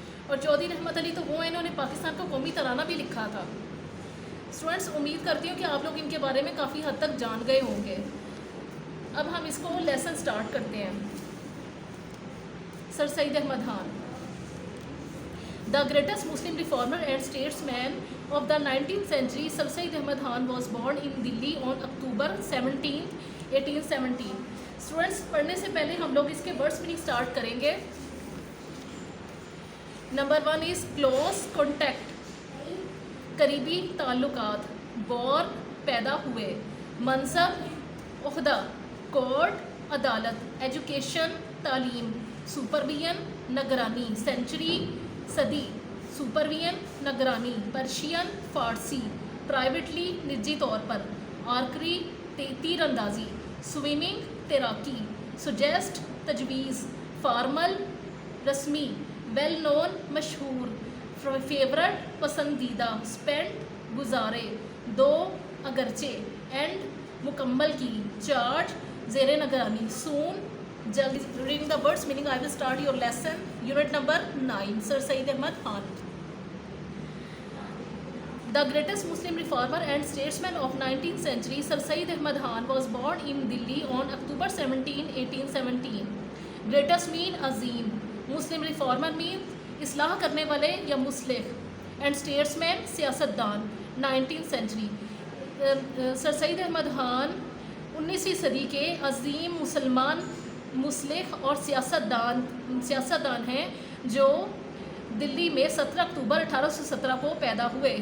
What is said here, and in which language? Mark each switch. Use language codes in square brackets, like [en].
[hi] और चौधरी रहमत अली तो वो हैं, इन्होंने पाकिस्तान का कौमी तराना भी लिखा था। स्टूडेंट्स, उम्मीद करती हूँ कि आप लोग इनके बारे में काफ़ी हद तक जान गए होंगे। अब हम इसको लेसन स्टार्ट करते हैं। [en] Sir Syed Ahmad Khan, the greatest Muslim reformer and statesman of the 19th century, Sir Syed Ahmad Khan was born in Delhi on October 17, 1817. [hi] Students, पढ़ने से पहले हम लोग इसके वर्ड्स मीनिंग स्टार्ट करेंगे। नंबर 1 इज़ क्लोज कॉन्टैक्ट, करीबी ताल्लुकात। बॉर्न, पैदा हुए। मनसब, ओहदा। कोर्ट, अदालत। एजुकेशन, तालीम। सुपरवियन निगरानी, सेंचुरी सदी, सुपरवियन निगरानी, पर्शियन फारसी, प्राइवेटली निजी तौर पर, आर्करी तीरंदाजी, स्विमिंग तैराकी, सुजेस्ट तजवीज़, फार्मल रस्मी, वेल नोन मशहूर, फेवरेट पसंदीदा, स्पेंट गुजारे, दो अगरचे, एंड मुकम्मल की, चार्ज ज़ेरे निगरानी, सून जल्दी। [en] Reading the words meaning I will start your lesson. Unit number 9, sir Syed Ahmad Khan. The greatest Muslim reformer and statesman of 19th century, Sir Sayyid Ahmad Khan was born in Delhi on October 17, 1817. Greatest mean अजीम, Muslim reformer mean [hi] इस्लाह करने वाले या मुस्लिह, [en] and statesman सियासतदान, 19th century. [hi] Sir Saeed Ahmad Khan 19वीं सदी के अजीम मुसलमान मुस्लिह और सियासतदान हैं जो दिल्ली में 17 अक्टूबर 1817 को पैदा हुए।